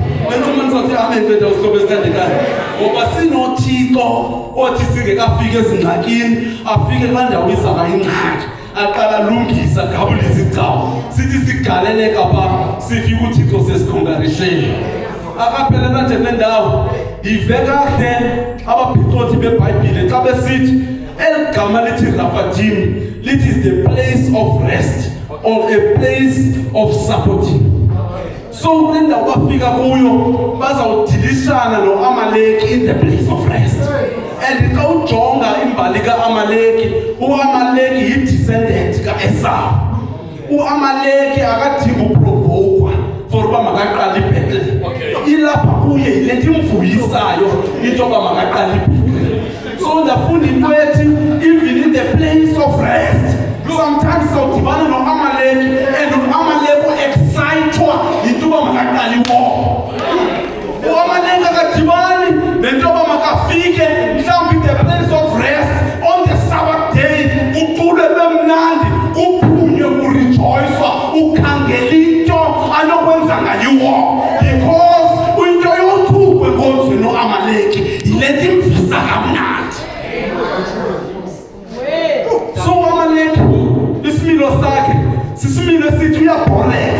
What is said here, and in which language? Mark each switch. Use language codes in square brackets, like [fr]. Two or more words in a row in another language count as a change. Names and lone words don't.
[xh] Wenza uthi amen kwethu usikhobe sikandekayo. Ngoba sinoThixo othi singekafika ezingxakini afike kandawo izaba ingxaki aqala lungisa gabulisa igcawu. Sithi sigaleleka pha sifika uThixo sesikhongarisheni. Akaphelela nje nendawo iveka kahle ababhixothi beBhayibhile xa besithi eligama lithi Rafathimi lithi [en] is the place of rest or a place of supporting. [xh] So kule ndawo bafika kuyo bazawudilishana noAmaleki [en] in the place of rest. [xh] imbali ka-Amaleki. U-Amaleki yi-descendant ka-Esau. U-Amaleki akadingi uprovokwa for uba makaqala ibhetele. Ilapha kuye yile nto imvuyisayo into yoba makaqala ibhetele. So ndafunda into ethi [en] even in the place of rest [xh] sometimes sawudibana no-Amaleki and u-Amaleki excitwa yinto yoba makaqala iwar. U-Amaleki akadibani nento yoba makafike mhlawumbi [en] the place of rest on the Sabbath day [xh] ucule bemnandi uphunywe kurejoyiswa ukhangela into anokwenza ngayo iwar because into yothukwe enkonzweni no-Amaleki yile nto imvisa kamnandi. So u-Amaleki isimilo sakhe sisimilo esithi uyabhoreka.